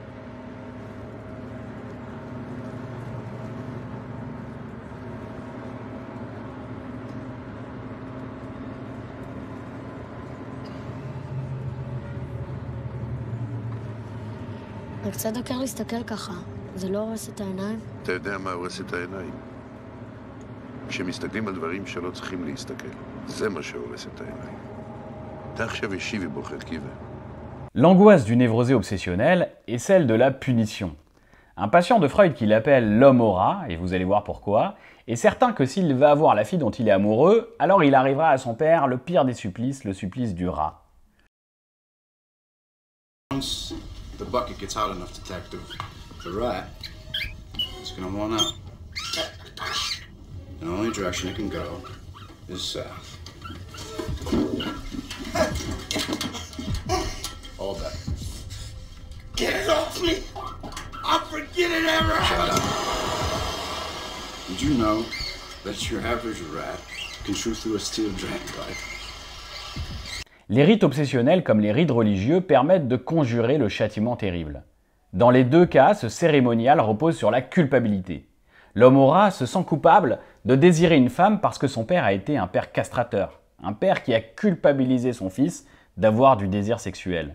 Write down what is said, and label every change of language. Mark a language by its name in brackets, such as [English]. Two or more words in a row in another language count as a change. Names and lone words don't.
[Hebrew] זה קצת דקר להסתכל ככה. זה לא הורס את העיניים? אתה יודע מה הורס את העיניים? כשמסתכלים על דברים שלא צריכים להסתכל. זה מה שהורס את העיניים. אתה עכשיו ישיבי בוחד קיבה. [French] L'angoisse du névrosé obsessionnel est celle de la punition. Un patient de Freud qui l'appelle l'homme au rat, et vous allez voir pourquoi, est certain que s'il va avoir la fille dont il est amoureux, alors il arrivera à son père le pire des supplices, le supplice du rat. [English] The bucket gets hot enough, detective, the rat is going to run out. And the only direction it can go is south. All day. Get it off me! I'll forget it ever! Shut up. Did you know that your average rat can chew through a steel drain pipe? [French] Les rites obsessionnels comme les rites religieux permettent de conjurer le châtiment terrible. Dans les deux cas, ce cérémonial repose sur la culpabilité. L'homme au rat se sent coupable de désirer une femme parce que son père a été un père castrateur, Un père qui a culpabilisé son fils d'avoir du désir sexuel.